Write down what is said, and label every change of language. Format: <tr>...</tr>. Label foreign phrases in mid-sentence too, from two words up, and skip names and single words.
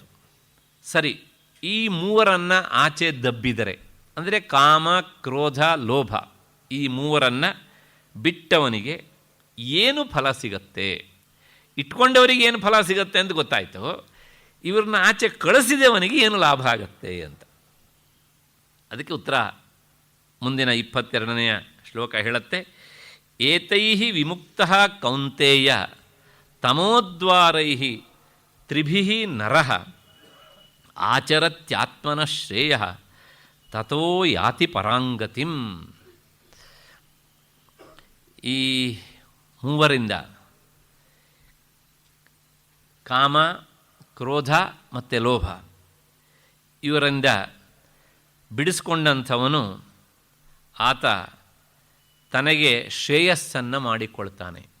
<kn>ಸರಿ, ಈ ಮೂವರನ್ನು ಆಚೆ ದಬ್ಬಿದರೆ, ಅಂದರೆ ಕಾಮ, ಕ್ರೋಧ, ಲೋಭ, ಈ ಮೂವರನ್ನು ಬಿಟ್ಟವನಿಗೆ ಏನು ಫಲ ಸಿಗತ್ತೆ, ಇಟ್ಕೊಂಡವರಿಗೆ ಏನು ಫಲ ಸಿಗತ್ತೆ ಅಂತ ಗೊತ್ತಾಯಿತು. ಇವ್ರನ್ನ ಆಚೆ ಕಳಿಸಿದವನಿಗೆ ಏನು ಲಾಭ ಆಗತ್ತೆ ಅಂತ. ಅದಕ್ಕೆ ಉತ್ತರ ಮುಂದಿನ 22ನೆಯ ಶ್ಲೋಕ ಹೇಳುತ್ತೆ.</kn> <sa>ಏತೈಹಿ ವಿಮುಕ್ತಃ ಕೌಂತೇಯ ತಮೋದ್ವಾರೈಹಿ ತ್ರಿಭಿಃ ನರಃ ಆಚರತ್ಯಾತ್ಮನಃ ಶ್ರೇಯಃ ತತೋ ಯಾತಿ ಪರಾಂಗತಿಂ.</sa> <kn>ಈ ಮೂವರಿಂದ, ಕಾಮ, ಕ್ರೋಧ ಮತ್ತು ಲೋಭ, ಇವರಿಂದ ಬಿಡಿಸ್ಕೊಂಡಂಥವನು ಆತ ತನಗೆ ಶ್ರೇಯಸ್ಸನ್ನು ಮಾಡಿಕೊಳ್ತಾನೆ.</kn>